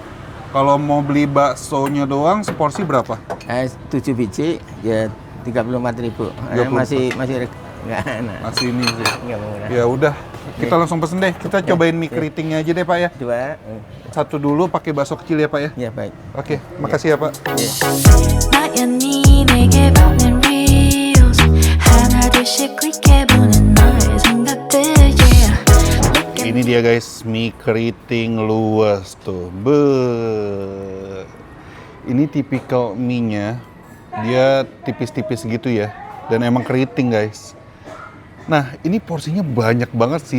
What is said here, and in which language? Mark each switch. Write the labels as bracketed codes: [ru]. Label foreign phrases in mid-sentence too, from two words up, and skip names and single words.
[id] Kalau mau beli baksonya doang, seporsi berapa? 7 biji, ya 34.000. Masih Nggak enak. Nasi ini sih. Nggak murah. Ya udah, kita langsung pesen deh. Kita cobain mie keritingnya aja deh Pak ya. Dua. Satu dulu pakai bakso kecil ya Pak ya. Ya baik. Oke, makasih ya Pak. [ko] 나연이 내게 보낸 reels 하나 둘씩 클릭해보는 너의 생각들 yeah. [id] Ini dia guys, mie keriting luas tuh. Be. Ini tipikal mie-nya. Dia tipis-tipis gitu ya. Dan emang keriting guys. Nah, ini porsinya banyak banget sih.